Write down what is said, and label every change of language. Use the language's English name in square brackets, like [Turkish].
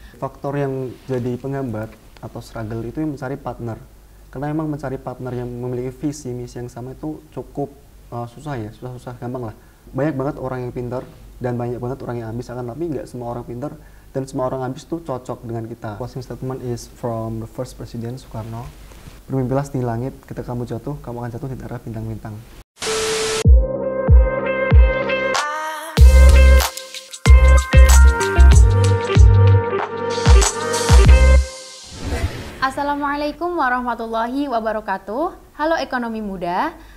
[Indonesian] Faktor yang jadi penghambat atau struggle itu yang mencari partner. Karena memang mencari partner yang memiliki visi misi yang sama itu cukup susah ya, susah gampang lah. Banyak banget orang yang pintar dan banyak banget orang yang ambis, akan tapi nggak semua orang pintar dan semua orang ambis itu cocok dengan kita. [English] Closing statement is from the first President Soekarno. [Indonesian] Bermimpilah setinggi langit, ketika kamu jatuh, kamu akan jatuh di antara bintang-bintang. Assalamualaikum warahmatullahi wabarakatuh. Halo ekonomi muda.